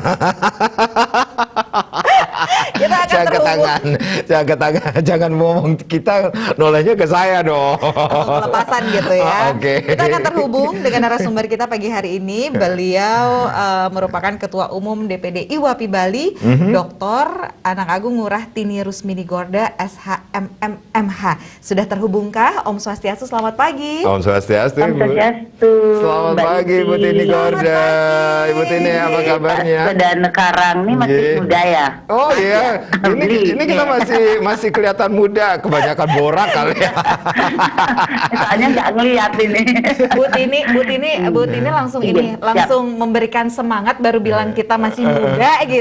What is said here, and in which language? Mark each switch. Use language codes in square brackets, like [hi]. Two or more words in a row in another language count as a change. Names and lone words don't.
[id] Kita akan terhubung. Jangan ngomong kita, nolehnya ke saya dong. Pelepasan gitu ya. Oke. Kita akan terhubung dengan narasumber kita pagi hari ini. Beliau merupakan Ketua Umum DPD IWAPI Bali, Dr. Anang Agung Ngurah Tini Rusmini Gorda, SHMMMH. Sudah terhubungkah? Om Swastiastu, selamat pagi. Om Swastiastu. Om Swastiastu. Selamat pagi Ibu Tini Gorda. Ibu Tini apa kabarnya? Dan sekarang ini masih muda ya. Oh iya, ini kita masih kelihatan muda, kebanyakan borak kali ya. Soalnya nggak ngeliat ini. Bu Tini langsung ini, langsung memberikan semangat baru bilang kita masih muda gitu